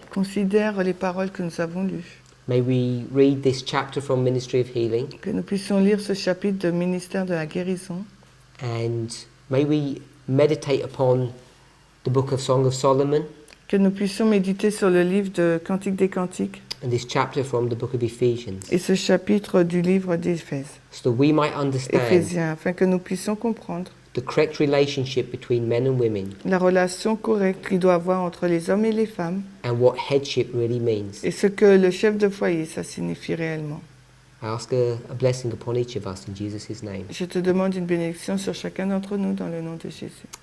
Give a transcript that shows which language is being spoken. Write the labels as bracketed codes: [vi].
[fr] considère les paroles que nous avons lues. [en] May we read this chapter from Ministry of Healing, [fr] Que nous puissions lire ce chapitre de ministère de la guérison. [en] and may we meditate upon the book of Song of Solomon [fr] Que nous puissions méditer sur le livre de Cantique des Cantiques [en] and this chapter from the book of Ephesians, [fr] et ce chapitre du livre d'Éphèse, [en] so that we might understand [fr] Éphésiens, afin que nous puissions comprendre [en] the correct relationship between men and women [fr] la relation correcte qu'il doit avoir entre les hommes et les femmes [en] and what headship really means. [fr] et ce que le chef de foyer, ça signifie réellement. [en] I ask a blessing upon each of us in Jesus' name. [fr] Je te demande une bénédiction sur chacun d'entre nous dans le nom de Jésus.